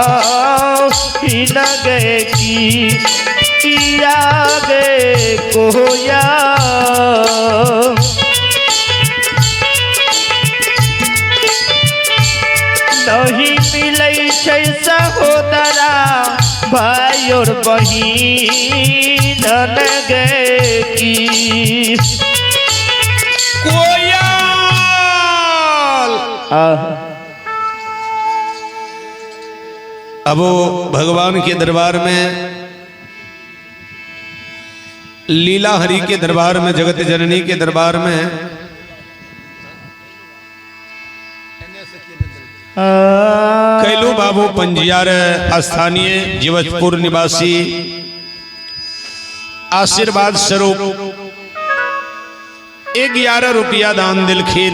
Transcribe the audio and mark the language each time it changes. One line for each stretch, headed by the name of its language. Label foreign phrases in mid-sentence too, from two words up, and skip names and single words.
Angika: न गे की किया गे कोया नहीं मिलै छै सहोदरा भाई और बहिन गे की कोयल।
Hindi: अब वो भगवान के दरबार में, लीला हरि के दरबार में, जगत जननी के दरबार में कैलू बाबू पंजियार स्थानीय जीवजपुर निवासी आशीर्वाद स्वरूप 11 रुपया दान दिलखीन।